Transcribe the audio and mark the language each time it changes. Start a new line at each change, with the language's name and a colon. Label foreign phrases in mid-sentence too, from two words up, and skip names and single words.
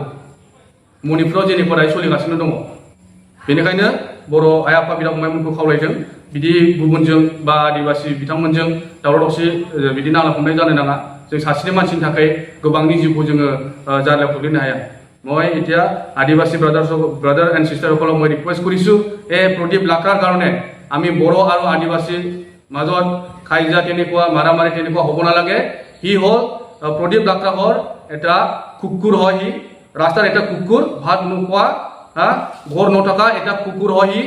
Bodo: मणिपुराव जेनिखौ दायो सोलिगासिनो दङ। बेनिखायनो बर' आइ आफा, बिदा फंबायमोनखौ खावलायदों बिदि गुबुनजों बा आदिबासि बिथांमोनजों दावराव दावसि बिदि नांलाय खमलाय जानो नाङा। जों सासेनि मानसिनि थाखाय गोबांनि जिउखौ जोङो जारलायाव खोख्लैनो हाया।
Assamese: মই এতিয়া আদিবাসী
English: brother and
Assamese: সিস্টারসকলক মই রিকুৱেষ্ট কৰিছো প্ৰদীপ লাক্ৰাৰ কাৰণে আমি বড়ো আৰু আদিবাসীৰ মাজত কাইজা তেনেকুৱা মাৰামাৰি তেনেকুৱা হ'ব নালাগে। হি হ'ল প্ৰদীপ লাক্ৰা হ'ল এটা কুকুৰ হয়। হি ৰাস্তাৰ এটা কুকুৰ, ভাত নোখোৱা, ঘৰ নথকা এটা কুকুৰ হয় হি।